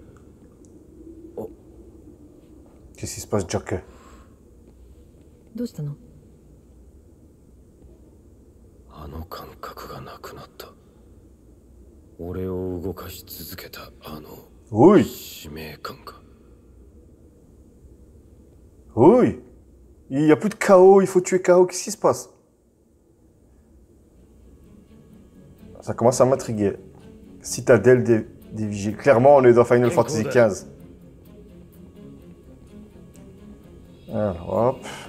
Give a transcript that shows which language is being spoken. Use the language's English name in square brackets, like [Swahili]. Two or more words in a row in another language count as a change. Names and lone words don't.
[French] Qu'est-ce qui se passe, Jack? [Japanese] どうしたの？あの感覚がなくなった。俺を動かし続けたあの使命感か。 [French] Oui. Il n'y a plus de chaos, il faut tuer chaos. Qu'est-ce qui se passe? Ça commence à m'intriguer. Citadelle des vigiles. Clairement, on est dans Final Fantasy XV. Alors, hop.